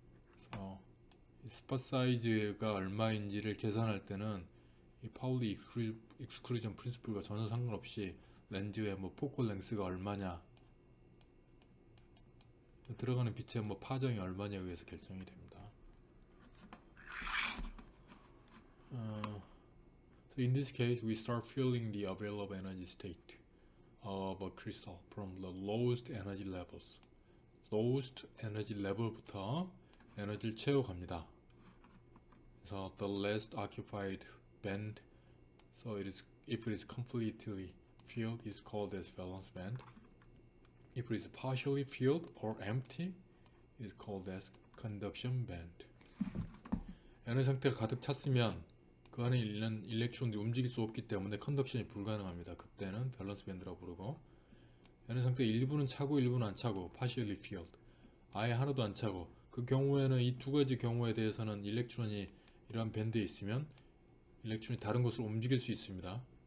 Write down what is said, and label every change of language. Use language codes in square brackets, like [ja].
[ko] 그래서 이 스팟 사이즈가 얼마인지를 계산할 때는 이 파울리 익스클루전 프린시플과 전혀 상관없이 렌즈의 뭐 포컬 랭스가 얼마냐, 들어가는 빛의 뭐 파장이 얼마냐에 의해서 결정이 됩니다. [en] So in this case, we start filling the available energy state of a crystal from the lowest energy levels. lowest energy level [ko] 부터 에너지를 채워갑니다. [en] 그래서 the least occupied band, so if it is completely filled, is called as valence band. If it is partially filled or empty, it is called as conduction band. [ko] 에너지 상태가 가득 찼으면 그 안에 있는 일렉트론들이 움직일 수 없기 때문에 컨덕션이 불가능합니다. 그때는 밸런스 밴드라고 부르고, 에너지 상태 일부는 차고 일부는 안 차고, [en] partially filled, [ko] 아예 하나도 안 차고, 그 경우에는 이 두 가지 경우에 대해서는 일렉트론이 이러한 밴드에 있으면 일렉트론이 다른 곳으로 움직일 수 있습니다.